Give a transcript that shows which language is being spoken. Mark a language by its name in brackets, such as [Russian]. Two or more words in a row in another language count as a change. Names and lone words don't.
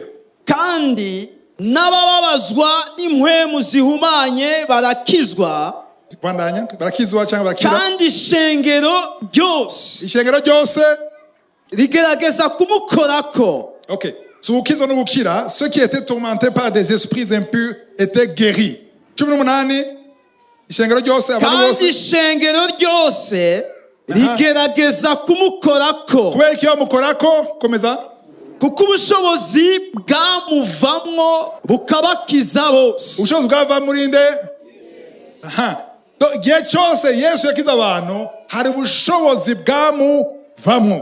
[Rundi] Kandi n'abababazwa n'impwemu zihumanye barakizwa. Bandanya barakizwa cyangwa barakira. Kandi ishengero ryose rigerageza kumukorako. [English] Okay. So [Rundi] ukizwa no gukira, [French] ceux qui étaient tourmentés par des esprits impurs étaient guéris. [Rundi] 18 ishengero ryose abantu bose. Kandi ishengero ryose rigerageza kumukorako. [Kinyarwanda] Kubera iki bamukorako? Komeza. Kuko ubushobozi bwamuvamwo bukabakiza bose. Ubushobozi bwava muri nde? Igihe cyose Yesu yakiza abantu hari ubushobozi bwamuvamwo.